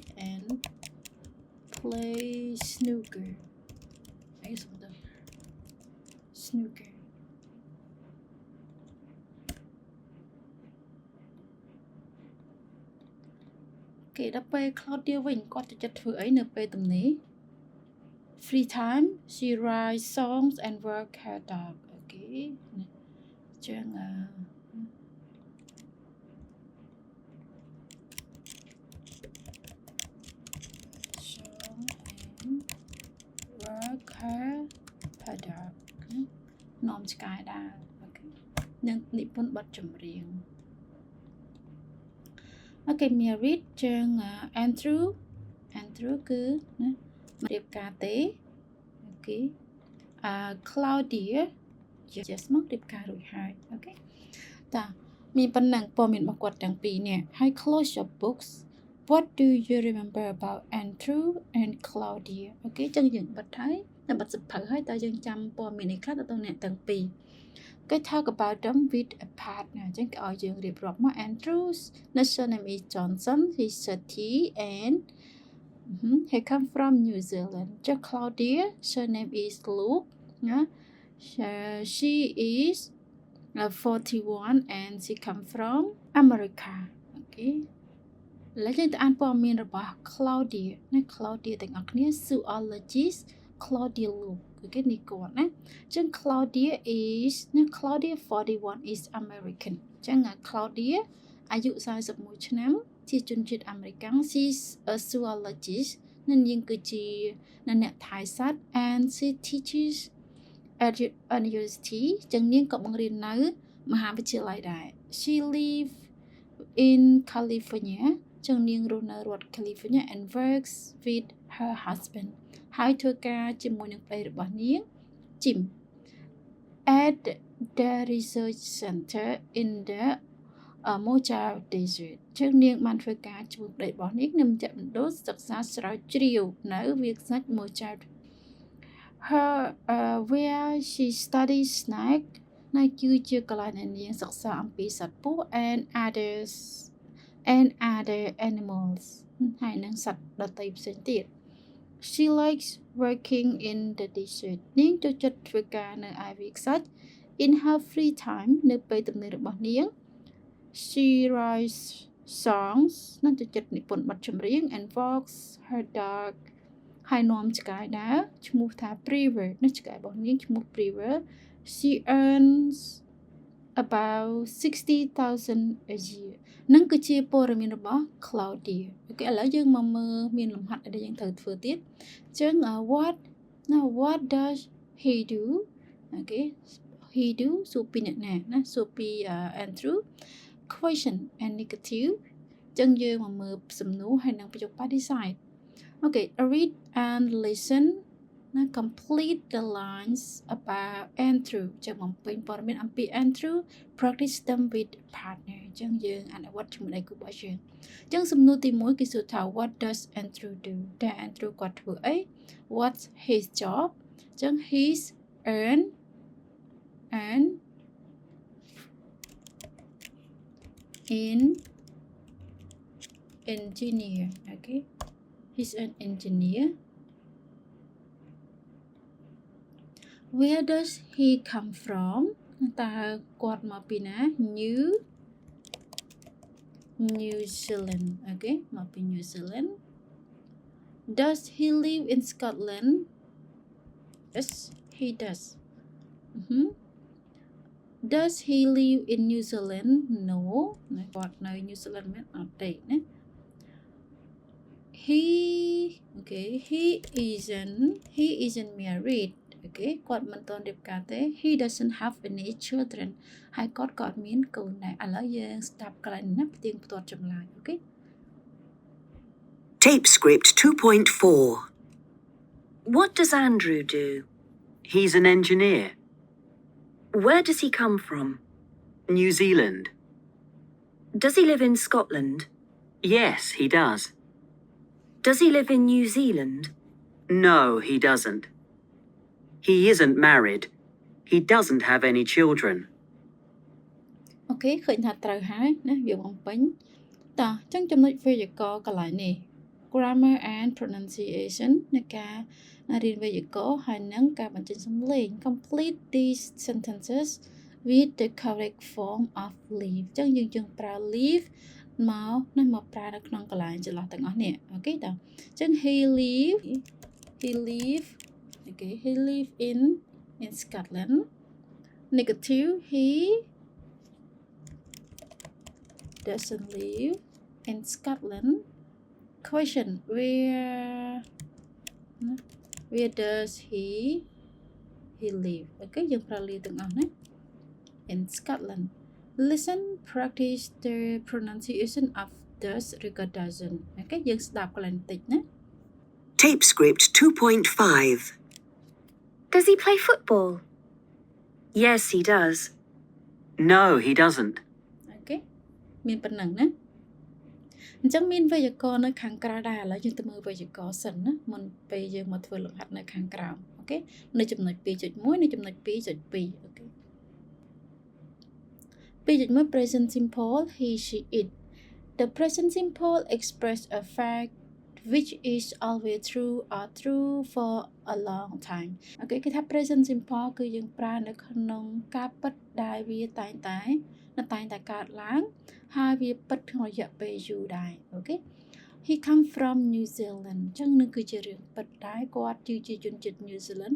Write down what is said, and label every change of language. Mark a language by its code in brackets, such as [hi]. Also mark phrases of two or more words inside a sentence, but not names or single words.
[km] snooker អីសំដៅ snooker គេដល់ពេល Claudia វិញគាត់ទៅចិត្តធ្វើអីនៅពេលទំនេរ [en] free time she writes songs and work her dog [km] អូខេចឹង [en] work her dog [km] នាំឆ្កែដើរអូខេនឹងនិពន្ធបទចម្រៀងអូ ខេ married ចឹង Andrew គឺណារៀបការទេអូខេClaudia yes មករៀបការរួចហើយអូខេតាមានប៉ុណ្ណឹងព័ត៌មានរបស់គាត់ទាំងពីរនេះហើយ [en] close your books what do you remember about Andrew and Claudia [km] អូខេចឹងយើង បិទហើយតែបិទសភៅហើយតើយើងចាំព័ត៌មាននេះខ្លះទៅអ្នកទាំងពីរគេ [en] talk about them with a partner [km] អញ្ចឹងគេឲ្យយើងរៀបរាប់មក [en] Andrew's surname is Johnson he's 30 and he come from New Zealand [km] ចុះ [en] Claudia surname is Luke [km] ណា [en] she is 41 and she come from America [km] អូខេឥឡូវយើងទៅអានព័ត៌មានរបស់ Claudia ណា Claudia ទាំងអស់គ្នា zoologist Claudia Luke អូខេនេះគាត់ណាអញ្ចឹង Claudia is ណា Claudia 41 [en] is American [km] អ ញ្ចឹង Claudia អាយុ41ឆ្នាំជាជនជាតិអាមេរិក [en] she's a zoologist [km] នាងគឺជាអ្នកថែសត្វ [en] and she teaches at university [km] ចឹងនា ងក៏បង្រៀននៅមហាវិទ្យាល័យដែរ [en] she live in California [km] ចឹងនាងរស់នៅរដ្ឋ California [en] and works with her husband [km] ហើយធ្វើការជាមួយនឹងប្តីរបស់នាង [en] Jim at the research center in the Mojave Desert [km] ចឹងនាងបានធ្វើការជាមួយប្តីរបស់នាងនៅមជ្ឈមណ្ឌលសិក្សាស្រាវជ្រាវនៅវាលខ្សាច់ Mojave [en] her where she studies snake [km] នៅគឺជាកន្លែងដែលនាងសិក្សាអំពីសត្វពស់ and [en] other animals [km] ហើយនឹងសត្វដទៃផ្សេងទៀត [en] She likes working in the desert [km] នាងចូលចិត្តធ្វើការនៅឯវាលខ្សាច់ [en] in her free time [km] នៅពេលទំនេររបស់នាង [en] she writes songs [km] នាងចូលចិត្តនិពន្ធបទចម្រៀង and [en] walks her dog [km] ហើយនាំឆ្កែដើរឈ្មោះថា Prever ណាឆ្កែរបស់នាងឈ្មោះ Prever [en] she earns about 60,000 a year [km] នឹងគឺជាព័ត៌មានរបស់ Claudia អូខេឥឡូវយើង មកមើលមានលំហាត់ដែលយើងត្រូវធ្វើទៀតអញ្ចឹង [en] what does he do [km] អូខេ [en] he do [km] សួរពី អ្នកណាណាសួរពី Andrew [en] question and negative [km] អញ្ចឹងយើងមកមើលសំណួរហើយនឹងប្រយោគបដិសេធ [en] Okay, read and listen [km] ណា [en] complete the lines about Andrew [km] ចាំបំពេញព័ត៌មានអំពី Andrew [en] practice them with partner [km] អញ្ចឹងយើងអនុវត្តជាមួយដៃគូរបស់យើងអញ្ចឹងសំណួរទី1គេសួរថា [en] what does Andrew do [km] តែ Andrew គាត់ធ្វើអី [en] what's his job [km] អញ្ចឹង [en] he's an engineer okay he's an engineer where does he come from [km] តើគាត់មកពីណា [en] New Zealand okay [km] មកពី [en] New Zealand does he live in Scotland yes he does does he live in New Zealand no [km] គាត់នៅ New Zealand មែនអត់ទេណា [en] he isn't married [km] okay គាត់មិនទាន់រៀបការទេ [en] he doesn't have any children [km] ហើយគាត់ក៏អត់មានកូនដែរឥឡូវយើងស្ដាប់កន្លែងនេះផ្ទៀងផ្ទាត់ចម្លើយ okay [en] Tape script 2.4 What does Andrew do? He's an engineer. Where does he come from? New Zealand. Does he live in Scotland? Yes, he does. Does he live in New Zealand? No, he doesn't. He isn't married. He doesn't have any children. [km] Okay ឃើញថាត្រូវហើយណាយើងបំពេញតោះអញ្ចឹងចំណុចវេយ្យាករណ៍កន្លែងនេះ [en] grammar and pronunciation [km] នៃការរៀនវេយ្យាករណ៍ហើយនឹងការបញ្ចេញសំឡេង [en] complete these sentences with the correct form of live [km] អញ្ចឹងយើងប្រើ live មកប្រើនៅក្នុងកន្លែងចន្លោះទាំងអស់នេះអូខេតើអញ្ចឹង he [en] live in Scotland negative he doesn't live in Scotland question where does he live [km] អូខេយើងប្រើ [en] live [km] ទាំងអស់ណា [en] in Scotland listen practice the pronunciation of does [km] ឬក៏ [en] doesn't [km] អូខេយើងស្ដាប់កន្លែងបន្តិចណា [en] Tape script 2.5 Does he play football? Yes, he does. No, he doesn't. [km] អូខេមានប៉ុណ្ណឹងណាអញ្ចឹងមានវេយ្យាករណ៍នៅខាងក្រៅដែរឥឡូវយើងទៅមើលវេយ្យាករណ៍សិនណាមុនពេលយើងមកធ្វើលំហាត់នៅខាងក្រោមអូខេនៅចំណុច 2.1 នៅចំណុច 2.2 អូខេ 2.1 [en] present simple he she it the present simple express a fact which is always true or true for a long time [km] អូខេគេថា [en] present simple [km] គឺយើងប្រើនៅក្នុងការពិតដែលវាតែងតែកើតឡើងហើយវាពិតក្នុងរយៈពេលយូរដែរអូខេ [en] he come from New Zealand [km] អញ្ចឹងនឹងគឺជារឿងពិតដែរគាត់ជាជនជាតិ New Zealand